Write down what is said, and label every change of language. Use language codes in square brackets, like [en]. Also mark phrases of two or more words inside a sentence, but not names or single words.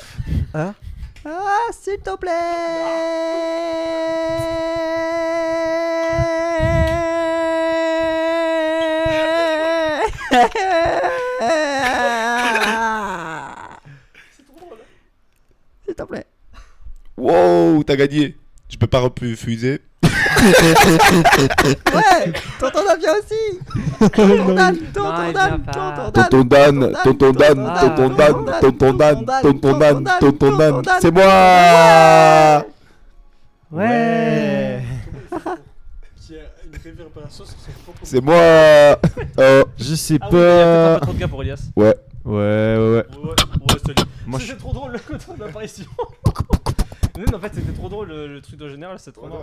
[fr] Hein? Ah, s'il te plaît. S'il te plaît. Wow, t'as gagné. Je peux pas refuser. Ouais, tonton Dan vient aussi. Tonton Dan, tonton Dan, Tonton Dan, tonton Dan, tonton Dan, tonton Dan, tonton Dan, tonton Dan, c'est moi. Ouais. C'est moi. Je sais Ah oui, il y a peut-être un pas. peu trop de gars pour Elias. Ouais. Ouais. Salut. Moi, C'était trop drôle le côté de l'apparition. Non, en fait, c'était trop drôle le truc de général, c'est trop marrant.